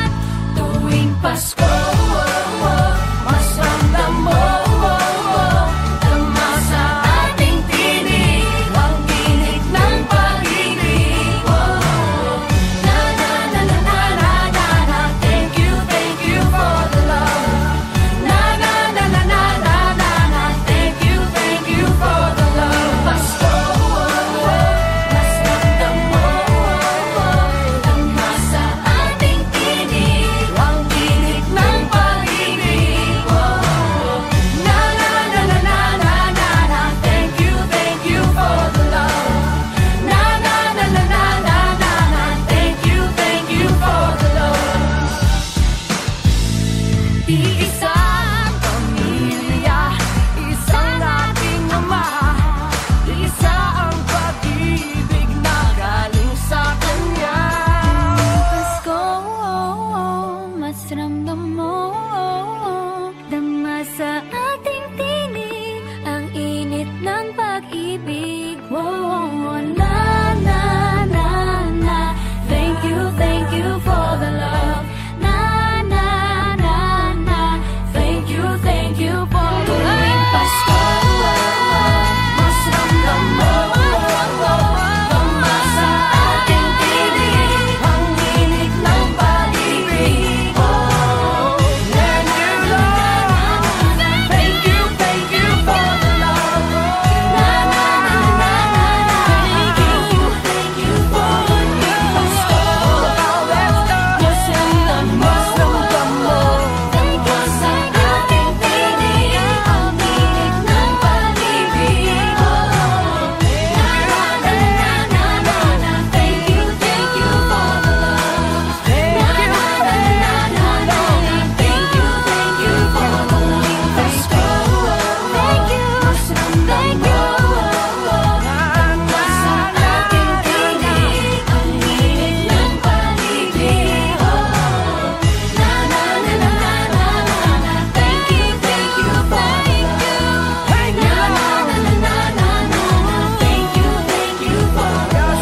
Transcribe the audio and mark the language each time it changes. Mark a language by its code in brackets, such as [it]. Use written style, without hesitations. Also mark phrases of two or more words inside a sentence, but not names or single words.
[tl] Tuwing Pasko, mas ramdam mo tama sa ating tinig, ang tinig ng pag-ibig. Na na na na na na na na, [en] thank you for the love. Na na na na na na na na, thank you for the love. [tl] Pasko, mas ramdam mo tama sa ating tinig, ang tinig ng pag-ibig. Na na na na na na na na, [en] thank you for the love. Na na na na na na na na, thank you for the love. [tl] Iisang pamilya, isang ating ama, isa ang pag-ibig na galing sa Kanya. Pasko, mas ramdam mo dama sa ating tinig, ang init ng pag-ibig. Na na na na, [en] thank you for the love. Na na na na, thank you for the love. [tl] Tuwing Pasko, mas ramdam mo tama sa ating tinig, ang init ng pag-ibig. Na na na na, [en] thank you for the love. Na na na na na, thank you for the Pasko. [tl] Mas ramdam mo tama sa ating tinig, ang init ng pag-ibig. Na na na na na na, [en] thank you for the love. Na na na na na na, thank you for the Pasko. Thank you, [tl] mas ramdam mo tama sa ating tinig, ang init ng pag-ibig. Na na na na na na, [en] thank you for the love. Na na na na na na, thank you for the love.